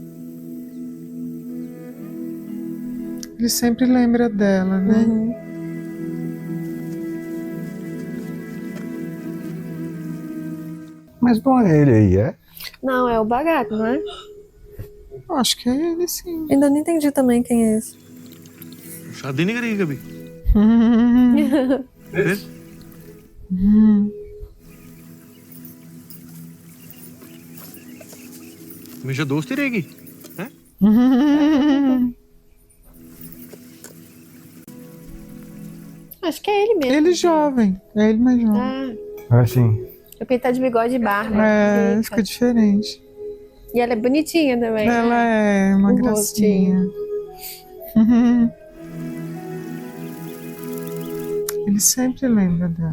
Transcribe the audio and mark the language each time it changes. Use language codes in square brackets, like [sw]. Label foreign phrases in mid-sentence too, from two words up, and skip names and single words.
[pt] Ele sempre lembra dela, né? Mas não é ele aí, é? Não, é o Bhagat, não é? Eu acho que é ele, sim. Ainda não entendi também quem é esse. [hi] शादी नहीं करेगी कभी? फिर? हमेशा दोस्त ही रहेगी? हैं? [pt] Acho que é ele mesmo. Ele jovem. É ele mais jovem. Ah, sim. Porque ele tá de bigode e barba. É, fica diferente. E ela é bonitinha também. Ela é uma gracinha. Ele sempre lembra dela.